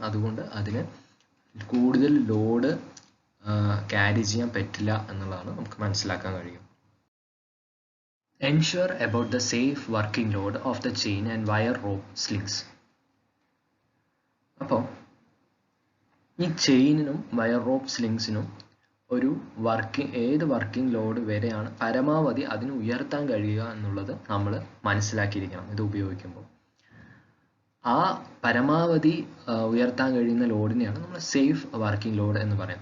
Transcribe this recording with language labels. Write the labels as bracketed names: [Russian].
[Malayalam] അതുകൊണ്ട് അതിന് കൂടുതൽ ലോഡ് ക്യാരി ചെയ്യാൻ പറ്റില്ല എന്നുള്ളതാണ് നമുക്ക് മനസ്സിലാക്കാൻ കഴിയും. [English] Ensure about the safe working load of the chain and wire rope slings. [Malayalam] അപ്പോൾ ഈ ചെയിനിനും വയർ റോപ്പ് സ്ലിങ്സിനും ഒരു ഏത് വർക്കിംഗ് ലോഡ് വരെയാണ് പരമാവധി അതിന് ഉയർത്താൻ കഴിയുക എന്നുള്ളത് നമ്മൾ മനസ്സിലാക്കിയിരിക്കണം ഇത് ഉപയോഗിക്കുമ്പോൾ. ആ പരമാവധി ഉയർത്താൻ കഴിയുന്ന ലോഡിനെയാണ് നമ്മൾ സേഫ് വർക്കിംഗ് ലോഡ് എന്ന് പറയുന്നത്.